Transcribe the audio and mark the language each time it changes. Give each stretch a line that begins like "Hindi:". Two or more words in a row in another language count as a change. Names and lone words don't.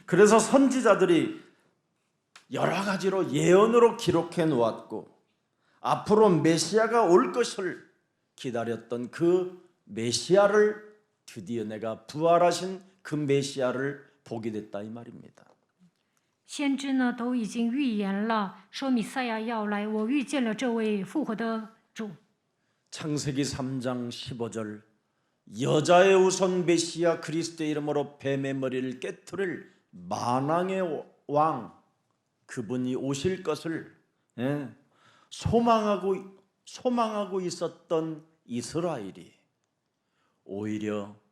Korean: 그래서 선지자들이 여러 가지로 예언으로 기록해 놓았고 앞으로 메시아가 올 것을 기다렸던 그 메시아를 드디어 내가 부활하신 그 메시아를 보게 됐다 이 말입니다.
Chinese: 先知呢都已经预言了，说弥赛亚要来，我遇见了这位复活的主。
Korean: 창세기 3장 15절 여자의 우선 메시아 그리스도의 이름으로 뱀의 머리를 깨트릴 만왕의 왕 그분이 오실 것을 소망하고 있었던 이스라엘이 오히려